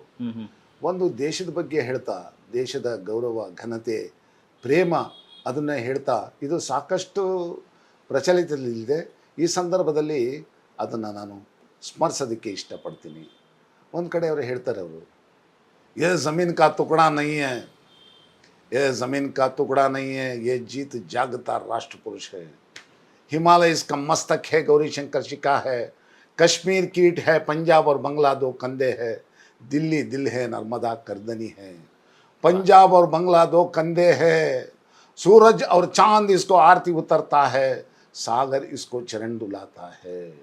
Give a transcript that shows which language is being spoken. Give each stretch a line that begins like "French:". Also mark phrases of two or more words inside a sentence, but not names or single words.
Kannada: ಒಂದು ದೇಶದ ಬಗ್ಗೆ ಹೇಳ್ತಾ, ದೇಶದ ಗೌರವ, ಘನತೆ, ಪ್ರೇಮ ಅದನ್ನು ಹೇಳ್ತಾ ಇದು ಸಾಕಷ್ಟು ಪ್ರಚಲಿತದಲ್ಲಿದೆ. ಈ ಸಂದರ್ಭದಲ್ಲಿ ಅದನ್ನು ನಾನು ಸ್ಮರಿಸೋದಕ್ಕೆ ಇಷ್ಟಪಡ್ತೀನಿ. ಒಂದು ಕಡೆ ಅವರು ಹೇಳ್ತಾರೆ, ಅವರು
Hindi: ಯೇ ज़मीन का टुकड़ा नहीं है, ये ज़मीन का टुकड़ा नहीं है, ये जीत जागता राष्ट्र पुरुष है, हिमालय इसका मस्तक है, गौरी शंकर शिखा है, कश्मीर कीट है, पंजाब और बंगला दो कंधे है, दिल्ली दिल है, नर्मदा करदनी है, पंजाब और बंगला दो कंधे है, सूरज और चांद इसको आरती उतरता है, सागर इसको चरण डुलाता है,